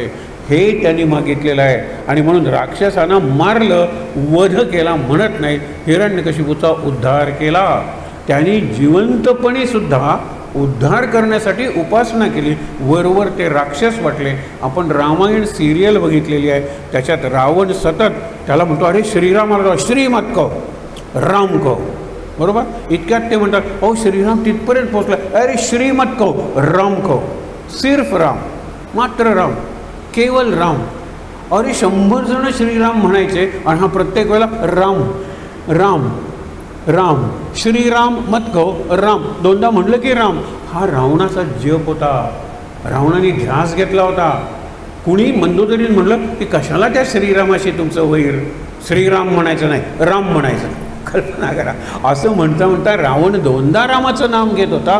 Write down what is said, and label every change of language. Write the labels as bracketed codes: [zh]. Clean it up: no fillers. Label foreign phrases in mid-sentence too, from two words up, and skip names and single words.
[mr] हे त्यांनी मागितलेलं आहे. आणि म्हणून राक्षसांना मारलं, वध केला म्हणत नाही. हिरण्यकशिपूचा उद्धार केला. त्यांनी जिवंतपणे सुद्धा उद्धार करण्यासाठी उपासना केली. वरवर ते राक्षस वाटले. आपण रामायण सिरियल बघितलेली आहे, त्याच्यात रावण सतत त्याला म्हणतो, अरे श्रीरामाला [hi] श्री मत कहो, राम कहो. [mr] बरोबर. इतक्यात ते म्हणतात, अहो श्रीराम तिथपर्यंत पोहोचला, अरे [hi] श्रीमत कहो, राम कहो. सिर्फ राम, मात्र राम, केवल राम. [mr] अरे 100 जण श्रीराम म्हणायचे आणि हा प्रत्येक वेळेला राम राम राम, [hi] श्रीराम मत कहो, [mr] राम. दोनदा म्हणलं की राम. हा रावणाचा जप होता. रावणाने ध्यास घेतला होता. कुणी मंदोदरीने म्हणलं की कशाला त्या श्रीरामाशी तुमचं वैर, श्रीराम म्हणायचं नाही, राम म्हणायचं. कल्पना करा, असं म्हणता म्हणता रावण 2दा रामाचं नाम घेत होता.